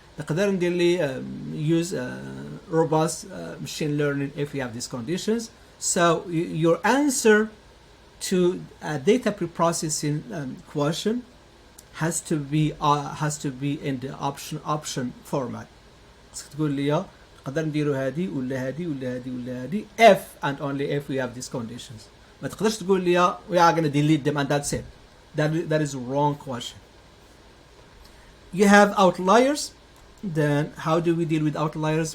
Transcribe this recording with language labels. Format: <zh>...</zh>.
<ar>نقدر ندير لي</ar> <en>use robust machine learning if you have these conditions. So your answer to a data preprocessing question has to be in the option format.</en> <ar>تقول لي نقدر نديروا هذه ولا هذه ولا هذه ولا هذه</ar> <en>if and only if we have these conditions.</en> <ar>ما تقدرش تقول لي</ar> <en>we are going to delete them and that's it. That is a wrong question. You have outliers. Then how do we deal with outliers?</en>